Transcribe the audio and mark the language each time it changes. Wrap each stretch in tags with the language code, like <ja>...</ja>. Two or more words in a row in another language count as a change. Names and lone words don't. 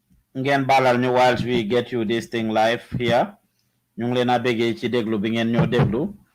<wo>ngeen balal ñu</wo> <en>whilst we get you this thing live here</en> <wo>ñu ngi leena bëggé ci déglu bi ngeen ñoo déglu</wo>